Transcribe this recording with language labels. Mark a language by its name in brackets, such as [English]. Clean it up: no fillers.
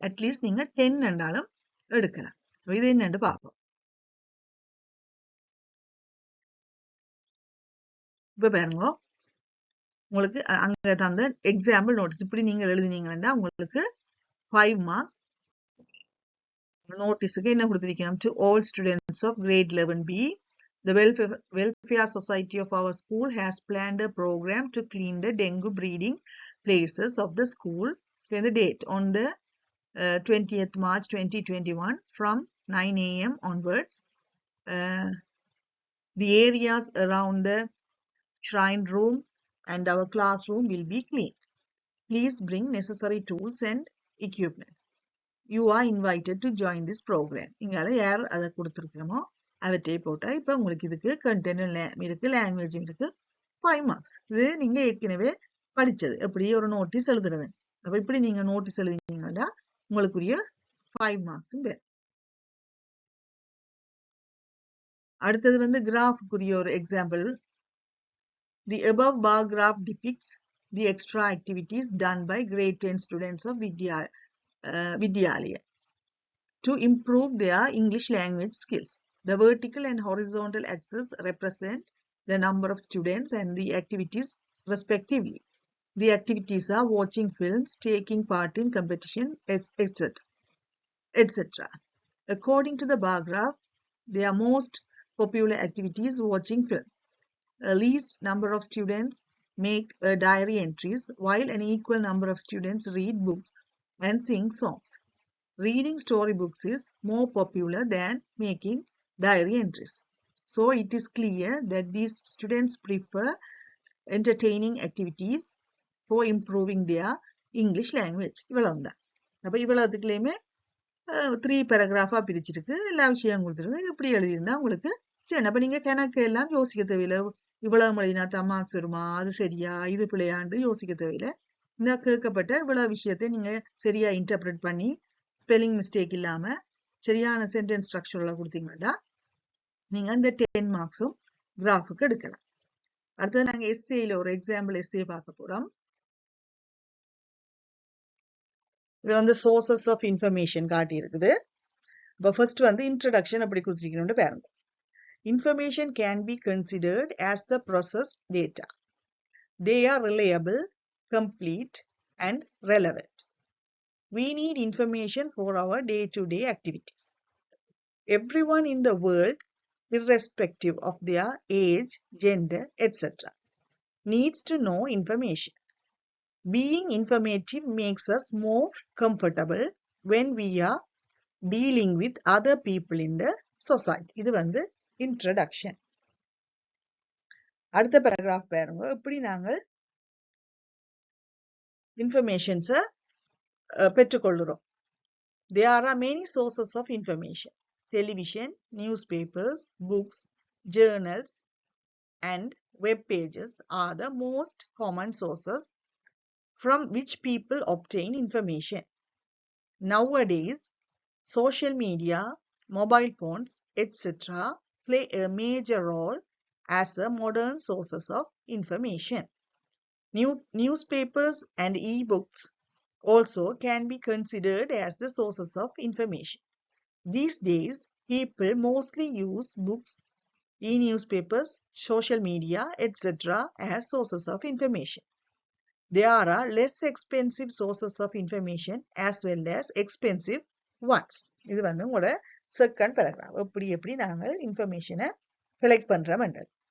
[Tamil] At least நீங்க 10 என்றாலும் எடுக்கலாம். இது என்னன்னு பார்ப்போம். இப்ப பாருங்க உங்களுக்கு அங்க தந்த எக்ஸாம்பிள் நோட்டீஸ் இப்படி நீங்க எழுதினீங்கன்னா உங்களுக்கு 5 மார்க்ஸ். நோட்டீஸுக்கு என்ன கொடுத்திருக்கோம்? [English] To all students of grade 11B, the welfare society of our school has planned a program to clean the dengue breeding places of the school. The date on the 20th March 2021 from 9 a.m. onwards. The areas around the shrine room and our classroom will be clean. Please bring necessary tools and equipment. You are invited to join this program. [Tamil] இங்கால யார் அதை கொடுத்துருக்கோமோ அவற்றை போட்டா இப்ப உங்களுக்கு இதுக்கு content இருக்கு, language இருக்கு, 5 மார்க்ஸ். இது நீங்க ஏற்கனவே படிச்சது எப்படி ஒரு நோட்டீஸ் எழுதுறது. அப்ப இப்படி நீங்க நோட்டீஸ் எழுதினீங்கன்னா உங்களுக்குரிய 5 மார்க்ஸும் பேர். அடுத்தது வந்து கிராஃபுக்குரிய ஒரு example. [English] The above bar graph depicts the extra activities done by grade 10 students of Vidyalaya to improve their English language skills. The vertical and horizontal axes represent the number of students and the activities respectively. The activities are watching films, taking part in competition, etc. etc. According to the bar graph, their most popular activity is watching film. Least number of students make diary entries, while an equal number of students read books and sing songs. Reading storybooks is more popular than making diary entries. So it is clear that these students prefer entertaining activities for improving their English language. [Tamil] இவ்வளவுதான். அப்ப இவ்வளவுக்குள்ளேயுமே 3 பேராகிராஃபா பிரிச்சிருக்கு, எல்லா விஷயம் கொடுத்துருக்கு. இப்படி எழுதியிருந்தா உங்களுக்கு சரி. அப்ப நீங்க கணக்கு எல்லாம் யோசிக்க தேவையில்லை. இவ்வளவு எழுதினா தான் மார்க்ஸ் வருமா, அது சரியா, இது பிள்ளையாண்டு யோசிக்க தேவையில்லை. இந்த கேட்கப்பட்ட இவ்வளவு விஷயத்தை நீங்க சரியா இன்டர்பிரட் பண்ணி ஸ்பெல்லிங் மிஸ்டேக் இல்லாம சரியான சென்டென்ஸ் ஸ்ட்ரக்சர்ல கொடுத்தீங்கன்னா நீங்க அந்த 10 மார்க்ஸும் கிராஃபுக்கு எடுக்கலாம். அடுத்தது நாங்க எஸ்ஏல ஒரு எக்ஸாம்பிள் எஸ்ஏ பார்க்க போறோம். இது வந்து சோர்சஸ் ஆஃப் இன்ஃபர்மேஷன் காட்டி இருக்குது. இப்போ ஃபர்ஸ்ட் வந்து இன்ட்ரடக்ஷன் அப்படி கொடுத்துருக்கணும்னு பாருங்க. [English] Information can be considered as the processed data. They are reliable, complete, and relevant. We need information for our day-to-day activities. Everyone in the world, irrespective of their age, gender, etc., needs to know information. Being informative makes us more comfortable when we are dealing with other people in the society. [Tamil] இது வந்து introduction. அடுத்த paragraph பாருங்க. இப்படி நாங்கள் informations பெற்றுக்கொள்கிறோம். [English] There are many sources of information. Television, newspapers, books, journals, and web pages are the most common sources from which people obtain information. Nowadays, social media, mobile phones, etc. play a major role as a modern sources of information. Newspapers and e-books also can be considered as the sources of information. These days, people mostly use books, e-newspapers, social media, etc. as sources of information. There are less expensive sources of information as well as expensive ones. [Tamil] இது வந்து உங்களோட second paragraph. எப்படி நாங்கள் இன்ஃபர்மேஷனை collect பண்றோம்.